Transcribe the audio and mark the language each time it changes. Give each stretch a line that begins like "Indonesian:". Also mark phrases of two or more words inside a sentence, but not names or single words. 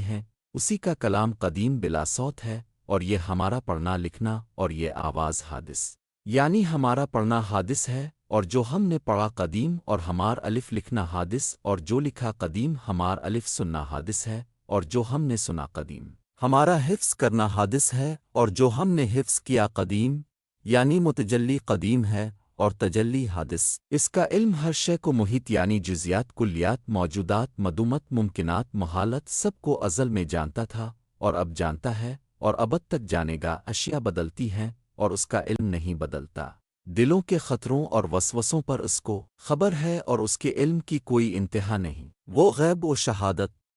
Urdu: ہیں، اسی کا کلام قدیم بلا صوت ہے، اور یہ ہمارا پڑھنا لکھنا اور یہ آواز حادث، یعنی ہمارا پڑھنا حادث ہے، اور جو ہم نے پڑھا قدیم، اور ہمار الف لکھنا حادث، اور جو لکھا قدیم ہمار الف سننا حادث ہے، اور جو ہم نے سنا قدیم ہمارا حفظ کرنا حادث ہے، اور جو ہم نے حفظ کیا قدیم، یعنی متجلی قدیم ہے، اور تجلی حادث۔ اس کا علم ہر شے کو محیط یعنی جزیات، کلیات، موجودات، مدومت، ممکنات، محالت، سب کو ازل میں جانتا تھا، اور اب جانتا ہے، اور ابد تک جانے گا اشیاء بدلتی ہیں اور اس کا علم نہیں بدلتا دلوں کے خطروں اور وسوسوں پر اس کو خبر ہے اور اس کے علم کی کوئی انتہا نہیں وہ غیب و شہادت